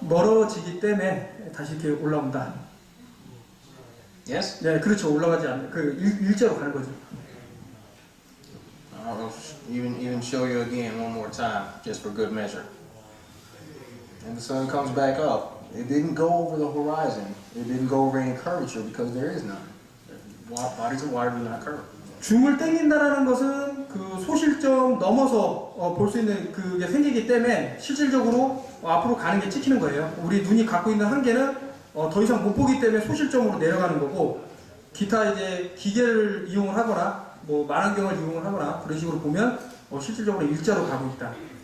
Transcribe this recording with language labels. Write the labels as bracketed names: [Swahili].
[Korean] 멀어지기 때문에 다시 이렇게 올라온다. [English] Yes? [Korean] 네, 그렇죠. 올라가지 않는 일자로 가는 거죠. [English] I'll Even show you again one more time, just for good measure. And the sun comes back up. It didn't go over the horizon. It didn't go over any curvature because there is none. Bodies of water do not curve. [Korean] 줌을 땡긴다라는 것은 그 소실점 넘어서 볼 수 있는 그게 생기기 때문에 실질적으로 앞으로 가는 게 찍히는 거예요. 우리 눈이 갖고 있는 한계는 더 이상 못 보기 때문에 소실점으로 내려가는 거고, 기타 이제 기계를 이용을 하거나 뭐 망원경을 이용을 하거나 그런 식으로 보면 실질적으로 일자로 가고 있다.